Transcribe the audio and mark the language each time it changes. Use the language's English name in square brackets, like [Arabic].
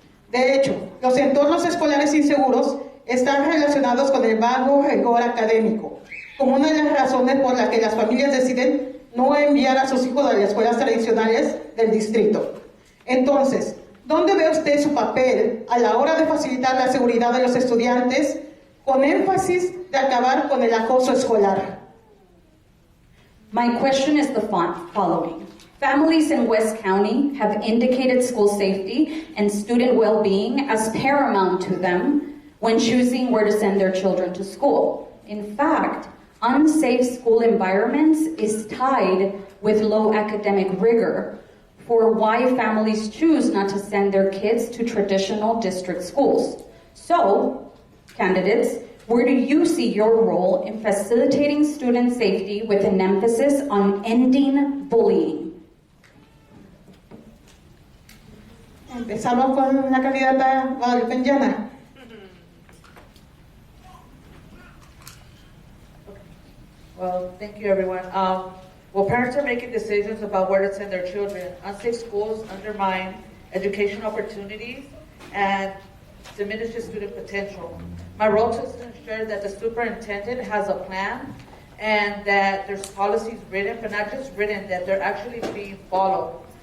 [Spanish] De hecho, los entornos escolares inseguros están relacionados con el bajo rigor académico, como una de las razones por las que las familias deciden no enviar a sus hijos a las escuelas tradicionales del distrito. Entonces, ¿dónde ve usted su papel a la hora de facilitar la seguridad de los estudiantes con énfasis de acabar con el acoso escolar? [English] My question is the following. Families in West County have indicated school safety and student well-being as paramount to them when choosing where to send their children to school. In fact, unsafe school environments is tied with low academic rigor for why families choose not to send their kids to traditional district schools. So, candidates, where do you see your role in facilitating student safety with an emphasis on ending bullying? [Spanish] Empezamos con la candidata Guadalupe Enllana. [English] Well, thank you, everyone. Well, parents are making decisions about where to send their children. Unsafe schools undermine education opportunities and diminishes student potential. My role is to ensure that the superintendent has a plan and that there's policies written, but not just written, that they're actually being followed.